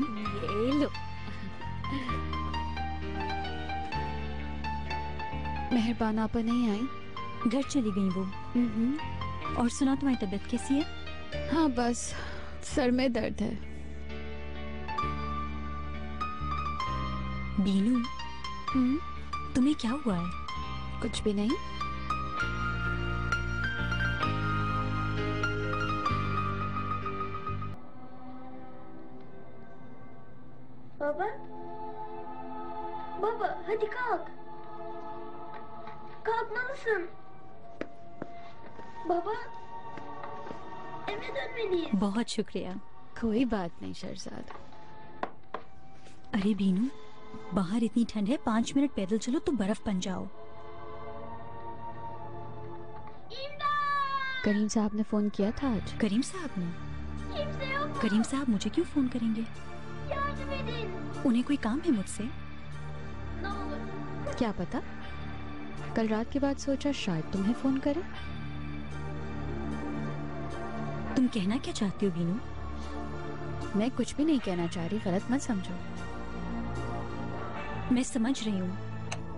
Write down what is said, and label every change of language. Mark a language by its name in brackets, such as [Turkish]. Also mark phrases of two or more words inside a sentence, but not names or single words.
[Urdu] یہ لو۔ مہربان آپا نہیں آئی? گھر چلی گئی وہ. اور سنا، تمہاری طبیعت کیسی ہے? ہاں بس سر میں درد ہے. بینو، تمہیں کیا ہوا ہے? کچھ بھی نہیں. [Turkish] Baba? Baba hadi kalk. Kalkmalısın. Baba, eve dönmeliyiz. [Urdu] بہت شکریہ. کوئی بات نہیں شہزاد. ارے بینو، باہر اتنی ٹھنڈ ہے، 5 منٹ پیدل چلو تو برف بن جاؤ. کریم صاحب نے فون کیا تھا آج? کریم صاحب نے? [Turkish] Kimse yok mu? [Urdu] کریم صاحب مجھے کیوں فون کریں گے? [Turkish] Yardım edin. [Urdu] انہیں کوئی کام ہے مجھ سے? [Turkish] Ne olur. [Urdu] کیا پتا، کل رات کے بعد سوچا شاید تمہیں فون کرے. تم کہنا کیا چاہتی ہو بینو? میں کچھ بھی نہیں کہنا چاہ رہی، غلط مت سمجھو. میں سمجھ رہی ہوں.